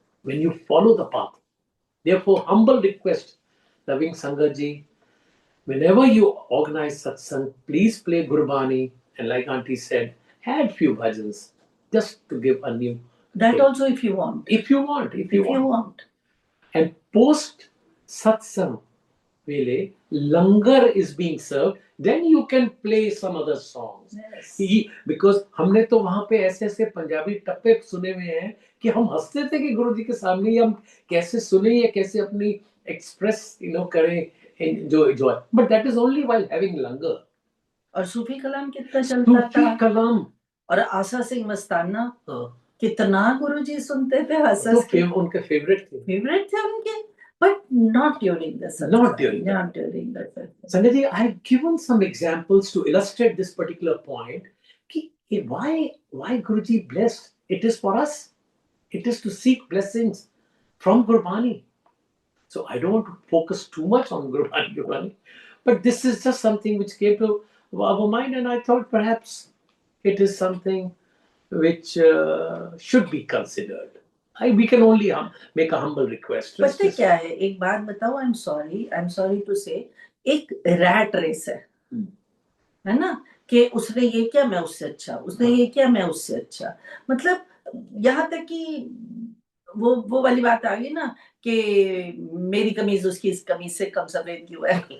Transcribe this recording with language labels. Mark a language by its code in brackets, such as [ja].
[en] when you follow the path. Therefore, humble request, loving Sangat ji, whenever you organize satsang, please play Gurbani, and like Auntie said, add few bhajans just to give a new. That also, if you want. If you want, if you want. And post satsang, Vele, langar is being served, then you can play some other songs. Yes. [hi] Because हमने तो वहां पे ऐसे ऐसे पंजाबी टप्पे सुने हुए हैं कि हम हंसते थे कि गुरु जी के सामने ही हम कैसे सुने या कैसे अपनी एक्सप्रेस करें enjoy. [en] But that is only while having langar. [hi] और सूफी कलाम कितना चलता था, सूफी कलाम और आसा सिंह मस्ताना कितना गुरुजी सुनते थे, उनके फेवरेट थे उनके, [en] but not during the satsang. Not during the satsang. Sangat ji, I have given some examples to illustrate this particular point. Why Guruji blessed? It is for us. It is to seek blessings from Gurbani. So I don't want to focus too much on Gurbani, but this is just something which came to our mind, and I thought perhaps it is something which should be considered. We can only make a humble request. [hi] पता क्या है, एक बात बताओ, [en] I'm sorry to say, [hi] एक rat race है ना, कि उसने ये किया मैं उससे अच्छा, उसने ये किया मैं उससे अच्छा, मतलब यहाँ तक कि वो वाली बात आ गई ना कि मेरी कमीज उसकी इस कमीज से कम सफेद क्यों है।